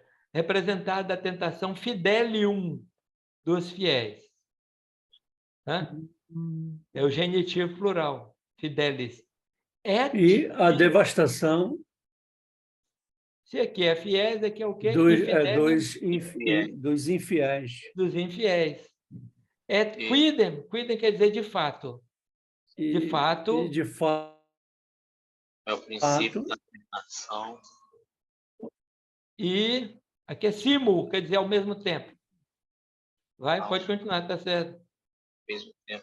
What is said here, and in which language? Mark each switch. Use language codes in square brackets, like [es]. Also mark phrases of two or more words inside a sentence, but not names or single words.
[pt] Representada a tentação fidelium, dos fiéis. Tá? É o genitivo plural, fidelis. E a devastação... Se aqui é fiéis, aqui é o quê? Dos infiéis. Dos infiéis. [la] Et quidem, [pt] quidem quer dizer de fato. De fato. E de fato. É o princípio da tentação. E aqui é simul, quer dizer ao mesmo tempo. Vai, pode continuar, está certo. Ao mesmo tempo.